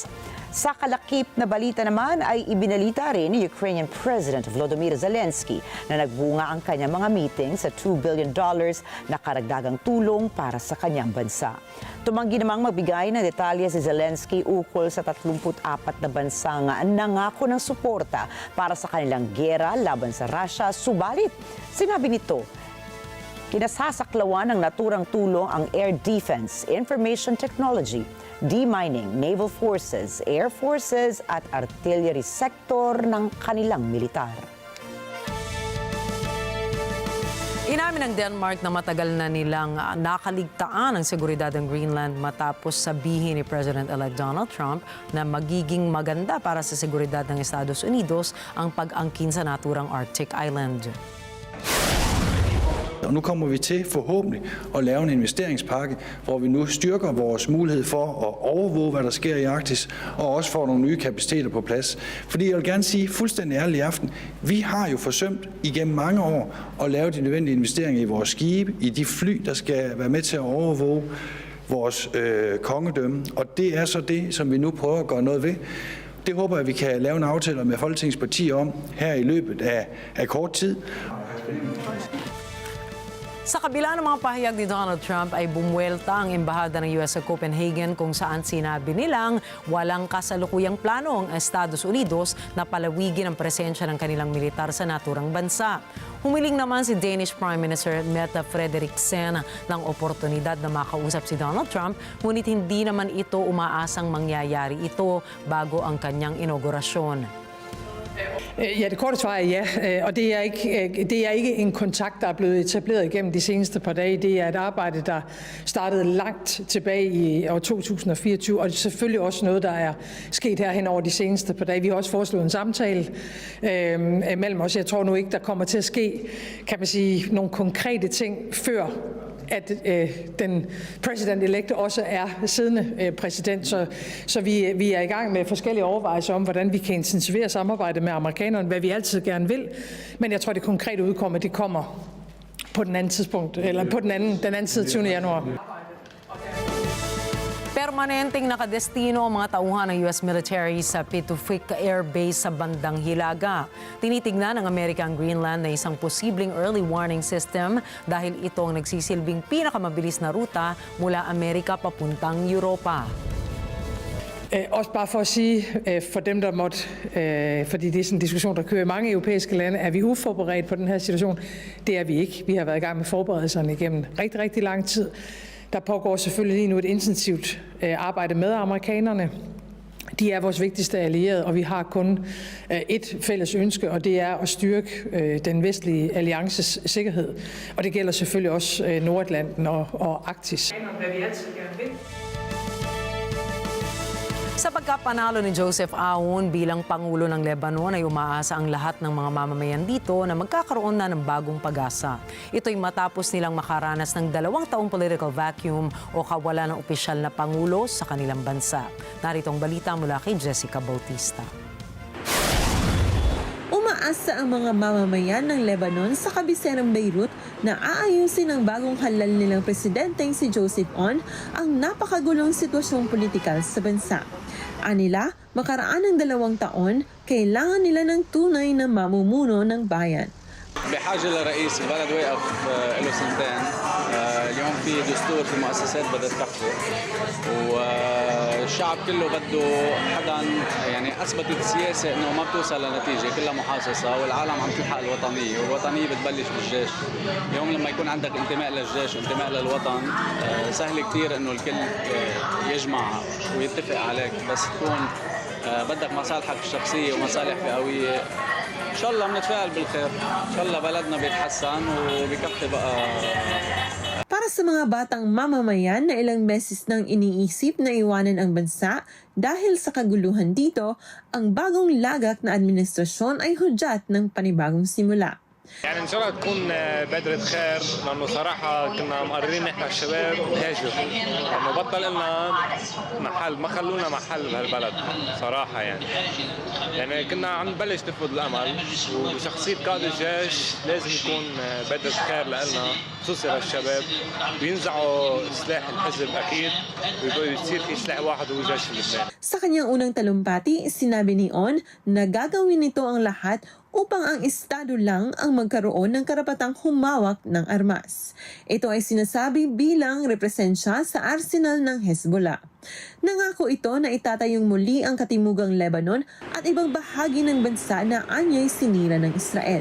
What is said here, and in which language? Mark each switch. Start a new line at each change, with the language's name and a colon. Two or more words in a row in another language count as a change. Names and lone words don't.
Filipino: Sa kalakip na balita naman ay ibinalita rin ni
English: Ukrainian President
Filipino: Volodymyr Zelensky na nagbunga ang kanyang mga meeting sa $2 billion na karagdagang tulong para sa kanyang bansa. Tumanggi namang magbigay ng detalye si Zelensky ukol sa 34 na bansang nangako ng suporta para sa kanilang gera laban sa Russia. Subalit, sinabi nito, kinasasaklawan ng naturang tulong ang
English: air defense, information technology, demining, naval forces, air forces
Filipino: at
English: artillery sector
Filipino: ng kanilang militar. Inamin ng Denmark na matagal na nilang nakaligtaan ang seguridad ng Greenland matapos sabihin ni President-elect Donald Trump na magiging maganda para sa seguridad ng Estados Unidos ang pag-angkin sa naturang
English: Arctic Island.
Danish: Og nu kommer vi til forhåbentlig at lave en investeringspakke, hvor vi nu styrker vores mulighed for at overvåge, hvad der sker i Arktis, og også får nogle nye kapaciteter på plads. Fordi jeg vil gerne sige fuldstændig ærligt i aften, vi har jo forsømt igennem mange år at lave de nødvendige investeringer i vores skibe, i de fly, der skal være med til at overvåge vores kongedømme. Og det er så det, som vi nu prøver at gøre noget ved. Det håber jeg, vi kan lave en aftale med Folketingets partier om her i løbet af kort tid.
Filipino: Sa kabila ng mga pahayag ni Donald Trump ay bumuelta ang embahada ng US sa Copenhagen kung saan sinabi nilang walang kasalukuyang plano ang Estados Unidos na palawigin ang presensya ng kanilang militar sa naturang bansa. Humiling naman si
English: Danish Prime Minister
Filipino: Mette Frederiksen ng oportunidad na makausap si Donald Trump, ngunit hindi naman ito umaasang mangyayari ito bago ang kanyang inaugurasyon.
Danish: Ja, det korte svar er ja, og det er ikke en kontakt, der er blevet etableret igennem de seneste par dage. Det er et arbejde, der startede langt tilbage i år 2024, og det er selvfølgelig også noget, der er sket her hen over de seneste par dage. Vi har også foreslået en samtale mellem os. Jeg tror nu ikke, der kommer til at ske, kan man sige, nogle konkrete ting før at den president-elect også er siddende præsident. Så vi er i gang med forskellige overvejelser om, hvordan vi kan intensivere samarbejdet med amerikanerne, hvad vi altid gerne vil. Men jeg tror, det konkrete udkomme, det kommer på den anden tidspunkt, eller på den anden side 20. januar.
Filipino: Permanenteng nakadestino ang mga tauhan ng
English: US military
Filipino: sa Pituffik Air Base sa bandang Hilaga. Tinitignan ng American Greenland na isang posibleng
English: early warning system
Filipino: dahil ito ang nagsisilbing pinakamabilis na ruta mula Amerika papuntang Europa.
Danish: Også bare for at sige, for dem, der måtte, fordi det er sådan en diskussion, der kører i mange europæiske lande, er vi uforberedt på den her situation? Det er vi ikke. Vi har været i gang med forberedelserne igennem rigtig, rigtig lang tid. Der pågår selvfølgelig lige nu et intensivt arbejde med amerikanerne. De er vores vigtigste allierede, og vi har kun et fælles ønske, og det er at styrke den vestlige alliances sikkerhed. Og det gælder selvfølgelig også Nordatlanten og Arktis. Hvad vi altid gerne vil.
Filipino: Sa pagkapanalo ni Joseph Aoun bilang Pangulo ng Lebanon ay umaasa ang lahat ng mga mamamayan dito na magkakaroon na ng bagong pag-asa. Ito'y matapos nilang makaranas ng 2 taong
English: political vacuum
Filipino: o kawalan ng opisyal na Pangulo sa kanilang bansa. Narito ang balita mula kay Jessica Bautista. Umaasa ang mga mamamayan ng Lebanon sa kabiserang Beirut na aayusin ang bagong halal nilang presidenteng si Joseph Aoun ang napakagulong sitwasyong politikal sa bansa. Anila, makaraan ng 2 taon, kailangan nila ng tunay na mamumuno ng bayan.
Arabic: بحاجة لرئيس البلد وقف له سنتين اليوم في دستور في مؤسسات بدها تكفي والشعب كله بده حدا يعني أثبتت السياسة إنه ما بتوصل لنتيجة كلها محاصصة والعالم عم تلحق الوطنية والوطنية بتبلش بالجيش. اليوم لما يكون عندك انتماء للجيش وانتماء للوطن سهل كتير إنه الكل يجمع ويتفق عليك بس تكون بدك مصالحك الشخصية ومصالح فئوية. إن شاء الله بنتفائل بالخير. إن شاء الله بلدنا بيتحسن وبكفي بقى.
Filipino: Para sa mga batang mamamayan na ilang beses nang iniisip na iwanan ang bansa dahil sa kaguluhan dito, ang bagong lagak na administrasyon ay hudyat ng panibagong simula.
Arabic: يعني ان شاء الله تكون بادرة خير لانه صراحة كنا مقررين نحن الشباب نهاجر لانه بطل لنا محل ما خلونا محل بهالبلد صراحة يعني كنا عم نبلش نفقد الامل وبشخصية قائد الجيش لازم يكون بادرة خير لنا خصوصي للشباب وينزعوا سلاح الحزب اكيد ويصير في سلاح واحد هو جيش لبنان.
Filipino: Sa kanyang unang talumpati, sinabi ni Aoun na gagawin nito ang lahat upang ang estado lang ang magkaroon ng karapatang humawak ng armas. Ito ay sinasabi bilang represensya sa arsenal ng Hezbollah. Nangako ito na itatayong muli ang katimugang Lebanon at ibang bahagi ng bansa na anyay sinira ng Israel.